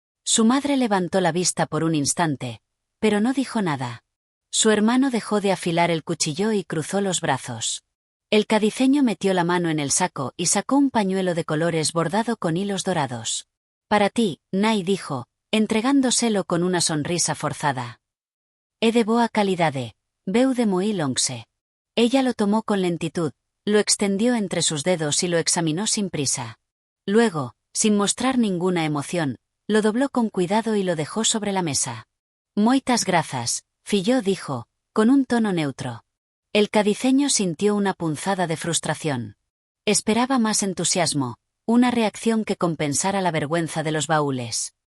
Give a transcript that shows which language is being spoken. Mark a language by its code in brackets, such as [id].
[es] Su madre levantó la vista por un instante, pero no dijo nada. Su hermano dejó de afilar el cuchillo y cruzó los brazos. El cadiceño metió la mano en el saco y sacó un pañuelo de colores bordado con hilos dorados. «Para ti, Nai», dijo, entregándoselo con una sonrisa forzada. [gl] «É de boa calidade, veu de moi lonxe». [es] Ella lo tomó con lentitud, lo extendió entre sus dedos y lo examinó sin prisa. Luego, sin mostrar ninguna emoción, lo dobló con cuidado y lo dejó sobre la mesa. [gl] «Moitas grazas, fillo», [es] dijo, con un tono neutro. El cadiceño sintió una punzada de frustración. Esperaba más entusiasmo, una reacción que compensara la vergüenza de los baúles.